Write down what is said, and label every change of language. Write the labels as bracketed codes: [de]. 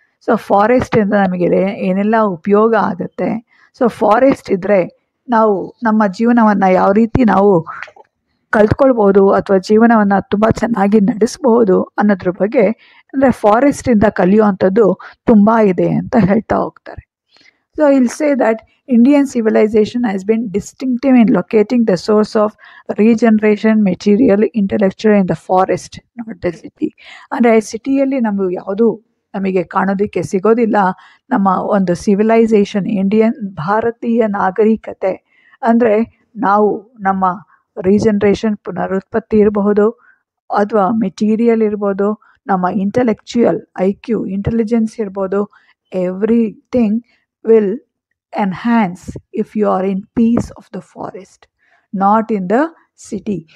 [kn] So ಫಾರೆಸ್ಟಿಂದ ನಮಗೆ ಏನೆಲ್ಲ ಉಪಯೋಗ ಆಗುತ್ತೆ, ಸೊ ಫಾರೆಸ್ಟ್ ಇದ್ದರೆ ನಾವು ನಮ್ಮ ಜೀವನವನ್ನು ಯಾವ ರೀತಿ ನಾವು ಕಲ್ತ್ಕೊಳ್ಬೋದು ಅಥವಾ ಜೀವನವನ್ನು ತುಂಬ ಚೆನ್ನಾಗಿ ನಡೆಸ್ಬೋದು ಅನ್ನೋದ್ರ ಬಗ್ಗೆ, ಅಂದರೆ ಫಾರೆಸ್ಟಿಂದ ಕಲಿಯುವಂಥದ್ದು ತುಂಬ ಇದೆ ಅಂತ ಹೇಳ್ತಾ ಹೋಗ್ತಾರೆ. [en] So he'll say that Indian civilization has been distinctive in locating the source of regeneration, material, intellectual in the forest, not the city. [kn] ಅಂದರೆ ಸಿಟಿಯಲ್ಲಿ ನಮಗೆ ಕಾಣೋದಕ್ಕೆ ಸಿಗೋದಿಲ್ಲ. ನಮ್ಮ ಒಂದು ಸಿವಿಲೈಸೇಷನ್, ಭಾರತೀಯ ನಾಗರಿಕತೆ ಅಂದರೆ ನಾವು ನಮ್ಮ ರೀಜನ್ರೇಷನ್, ಪುನರುತ್ಪತ್ತಿ ಇರಬಹುದು, ಅಥವಾ ಮೆಟೀರಿಯಲ್ ಇರ್ಬೋದು, ನಮ್ಮ ಇಂಟೆಲೆಕ್ಚುಯಲ್ ಇಂಟೆಲಿಜೆನ್ಸ್ ಇರ್ಬೋದು, everything [en] will enhance if you are in peace of the forest, not in the city.